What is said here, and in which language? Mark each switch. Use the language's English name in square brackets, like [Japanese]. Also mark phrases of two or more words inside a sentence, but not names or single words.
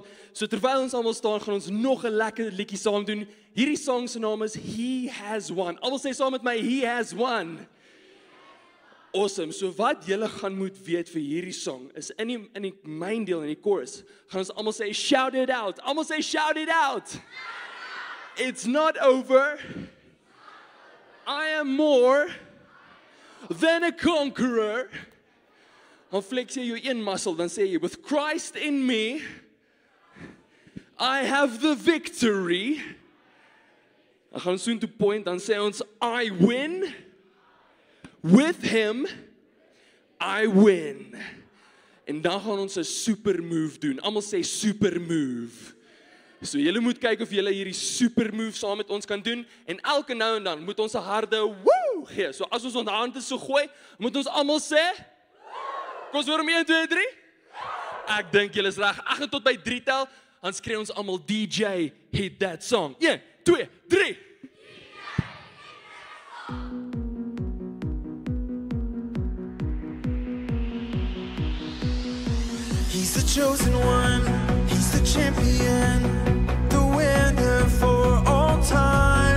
[Afrikaans] So terwyl ons almal staan, gaan ons nog 'n lekker liedjie saam doen. Hierdie song se naam is He Has Won. Almal sê saam met my, He Has Won. Awesome. So wat julle gaan moet weet vir hierdie song is in die main deel in die chorus gaan ons almal sê [English] shout it out. [Afrikaans] Almal sê [English] shout it out. It's not over. I am more than a conqueror. [Afrikaans] Dan flex jy jou een muscle, dan sê jy [English] with Christ in me I have the victory. [Afrikaans] Dan gaan ons soon to point, dan sê ons [English] I win. With him, I win. [Afrikaans] En dan gaan ons 'n [English] super move [Afrikaans] doen. Almal sê [English] super move. [Afrikaans] So julle moet kyk of julle hierdie [English] super move [Afrikaans] saam met ons kan doen. En elke nou en dan moet ons 'n harde woe gee. So as ons ons hande so gooi, moet ons almal sê kom ons hoor om 1, 2, 3. Ek dink julle is reg. Ek gaan tot by 3 tel, dan skree ons almal [English] DJ hit that song. [Afrikaans] 1, 2, 3. [English] He's the chosen one, he's the champion, the winner for all time.